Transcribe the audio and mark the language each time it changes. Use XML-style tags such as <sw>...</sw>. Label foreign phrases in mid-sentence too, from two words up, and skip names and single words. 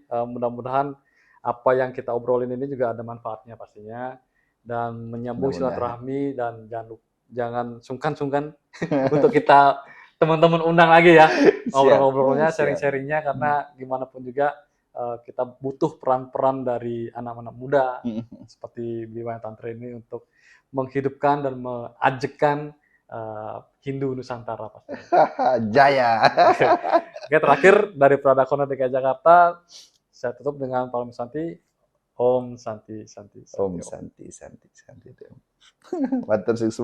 <id>Mudah-mudahan apa yang kita obrolin ini juga ada manfaatnya pastinya dan menyambung silaturahmi dan jangan sungkan-sungkan untuk kita teman-teman undang lagi ya ngobrol-ngobrolnya, sharing-sharingnya karena gimana pun juga kita butuh peran-peran dari anak-anak muda seperti Bima Tantra ini untuk menghidupkan dan mengajekan Hindu Nusantara pasti. Jaya. Oke, terakhir dari Pradakona DKI Jakarta, saya tutup dengan Palam Santi.</id> <sa>Om Santi Santi. Om Santi Santi Santi. Matur</sa>